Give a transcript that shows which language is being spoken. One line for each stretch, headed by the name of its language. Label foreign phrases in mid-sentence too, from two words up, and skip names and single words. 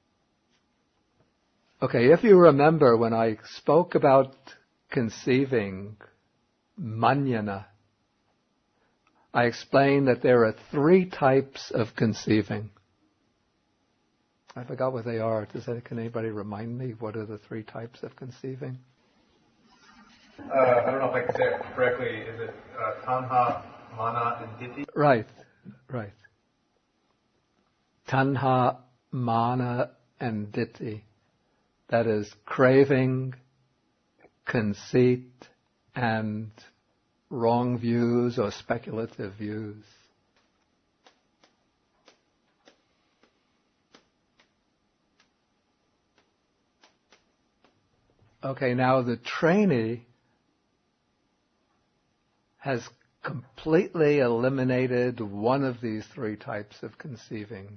English: Okay, if you remember when I spoke about conceiving, manjana, I explained that there are 3 types of conceiving. I forgot what they are. Can anybody remind me what are the 3 types of conceiving? I don't know if I can say it correctly. Is it tanha, mana, and ditthi? Right. Tanha, mana, and ditthi. That is craving, conceit, and wrong views or speculative views. Okay, now the trainee has completely eliminated one of these 3 types of conceivings.